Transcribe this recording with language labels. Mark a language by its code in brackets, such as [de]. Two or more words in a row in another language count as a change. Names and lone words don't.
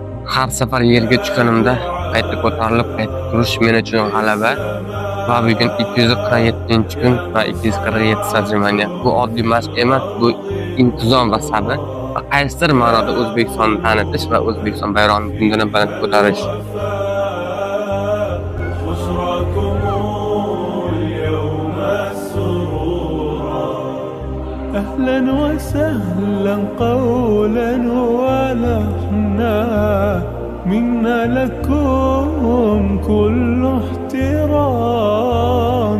[uz] Har safar yerga tushganimda qayta ko'tarilib, qayta turish men uchun g'alaba va bugun 247-kun va 247 sajrimaniya. Bu oddiy mashq emas, bu intizom va sabr va qaysidir ma'noda O'zbekistonni tanitish va O'zbekiston bayrog'ini kundan baland ko'tarish. [ar] أهلا وسهلا قولا ولحنا منا لكم كل احترام.